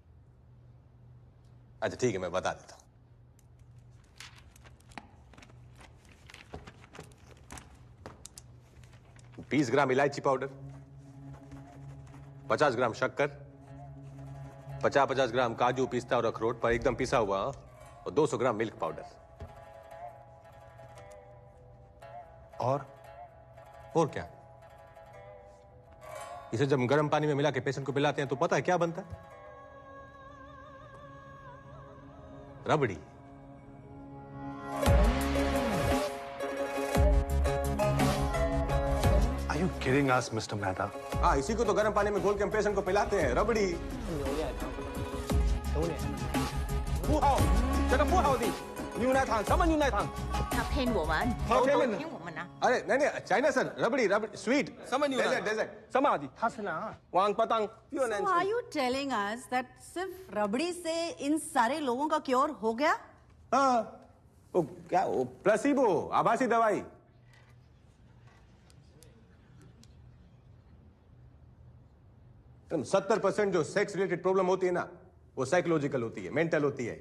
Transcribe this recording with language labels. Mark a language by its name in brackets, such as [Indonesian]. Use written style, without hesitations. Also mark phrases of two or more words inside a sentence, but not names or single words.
[Hindi] अच्छा ठीक है, मैं बता देता हूं। 20 ग्राम इलायची पाउडर, 50 ग्राम शक्कर, 50-50 ग्राम काजू, पिस्ता और अखरोट पर एकदम पिसा हुआ, और 200 ग्राम [English] milk powder. [Hindi] और क्या? इसे जब गर्म पानी में मिला के पेशेंट को पिलाते हैं तो पता है क्या बनता है? रबड़ी। [English] Are you kidding us, Mr. Mehta? [Hindi] हाँ, इसी को तो गर्म पानी में घोल के हम पेशेंट को पिलाते हैं, रबड़ी। [Chinese] 不好，这个不好的牛奶糖，什么牛奶糖？他骗我们，他骗我们骗我们啊！ [Hindi] अरे नहीं नहीं, [English] China sir, [Hindi] रबड़ी रबड़ी स्वीट। [Chinese] 什么牛奶？ [Hindi] डेजर्ट। [Chinese] 什么的？他是哪？王八蛋，越南 [English] So are you telling us that [Hindi] सिर्फ रबड़ी से इन सारे लोगों का क्योर हो गया? हाँ, वो क्या, वो प्लेसिबो, आभासी दवाई। तुम 70% जो [English] sex related problem [Hindi] होती है ना, वो साइकोलॉजिकल होती है, मेंटल होती है।